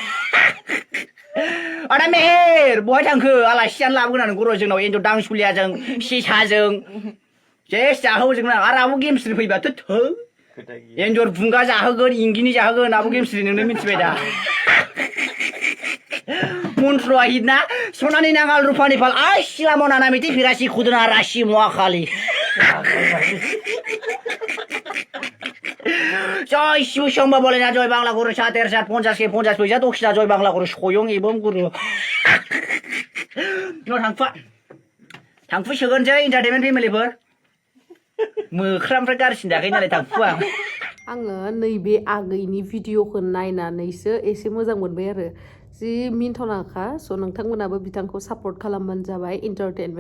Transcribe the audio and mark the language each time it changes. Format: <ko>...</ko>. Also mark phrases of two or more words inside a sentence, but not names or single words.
<brx>आदा मेहेर बहाय थांखो आलासि जानो लाबोनानै गर' जोंनाव एन्जर दांसुलियाजों सेसाजों जेस जाहोजोंना आरो आब' गेमस्रि फैबाथ' थो एन्जर बुंगा जाहोगोन इंगिनि जाहोगोन आब' गेमस्रि नोंनो मिथिबाय दा मन्त्रआ हिदना सनानि नांगाल रुपानि फाल आइ सिला मनाना मिथि फिरासि खुदना राशि महाखाली जय शिव शंभा बोलेना जय बांला गुरु 7 के 50 पैसा दक्षिणा जय बांला गुरु सयं एवं गुरु थांफु सोगोनसै एन्टारटेनमेन्ट फेमिलिफोर मोख्रानिफ्राय गारसिन जाखायो नालाय थांफुआ आङो नैबे आगैनि भिडिअखौ नायनानैसो एसे मोजां मोनबाय आरो जि मिन्थावनाखा स' नोंथांमोनाबो बिथांखौ सापर्ट खालामबानो जाबाय एन्टारटेनमेन्ट</brx>